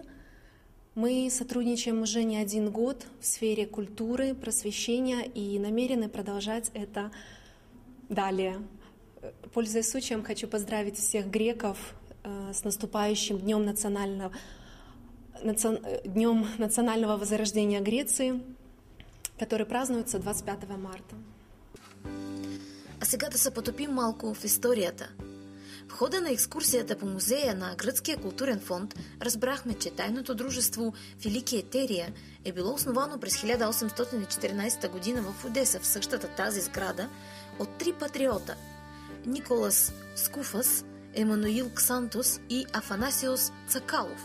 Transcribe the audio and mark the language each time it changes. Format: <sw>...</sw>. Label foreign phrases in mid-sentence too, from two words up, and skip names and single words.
<ru>Мы сотрудничаем уже не один год в сфере культуры, просвещения и намерены продолжать это далее. Пользуясь случаем, хочу поздравить всех греков с наступающим Днем национального возрождения Греции, который празнуется 25 марта.</ru> <bg>А сега да се потопим малко в историята. В хода на екскурсията по музея на Гръцкия културен фонд разбрахме, че тайното дружество Филики Етерия е било основано през 1814 година в Одеса, в същата тази сграда, от три патриота – Николас Скуфас, Емануил Ксантос и Афанасиос Цакалов.</bg>